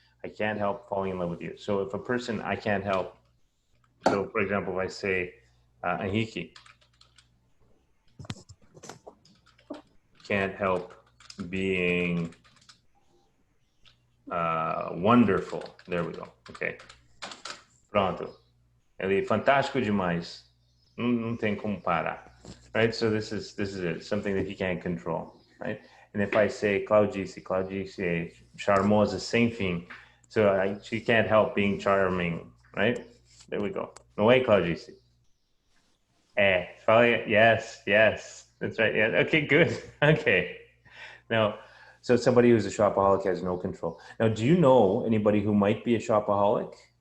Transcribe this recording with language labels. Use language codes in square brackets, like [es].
[en] I can't help falling in love with you. So if a person, I can't help. So for example, if I say, Henrique, can't help being wonderful. There we go. Okay. Pronto. [pt] Ele é fantástico demais. Não tem como parar. [en] Right? So this is it. Something that he can't control. Right? And if I say Claudice [pt] é charmosa sem fim. [en] So she can't help being charming. Right? There we go. No way, Claudice. Fala, yes. That's right. Yeah. Okay, good. Okay. Now, so somebody who's a shopaholic has no control. Now, do you know anybody who might be a shopaholic?